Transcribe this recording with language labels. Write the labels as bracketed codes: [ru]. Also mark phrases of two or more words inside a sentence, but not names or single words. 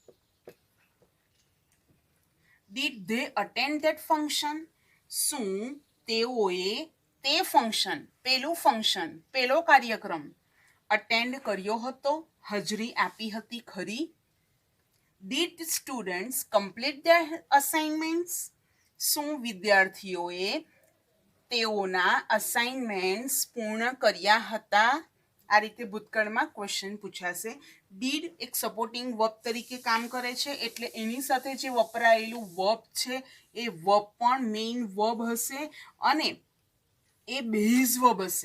[en] Did they attend that function? [gu] શું તેઓએ તે ફંક્શન પેલો કાર્યક્રમ અટેન્ડ કર્યો હતો, હાજરી આપી હતી ખરી? [en] Did the students complete their assignments? [gu] શું વિદ્યાર્થીઓએ તેઓના અસાઇનમેન્ટ્સ પૂર્ણ કર્યા હતા? આ રીતે ભૂતકાળમાં ક્વેશ્ચન પૂછાશે. ડીડ એક [en] supporting verb [gu] તરીકે કામ કરે છે, એટલે એની સાથે જે વપરાયેલું વર્બ છે એ વર્બ પણ [en] main verb [gu] હશે અને એ [en] base verb [gu] હશે.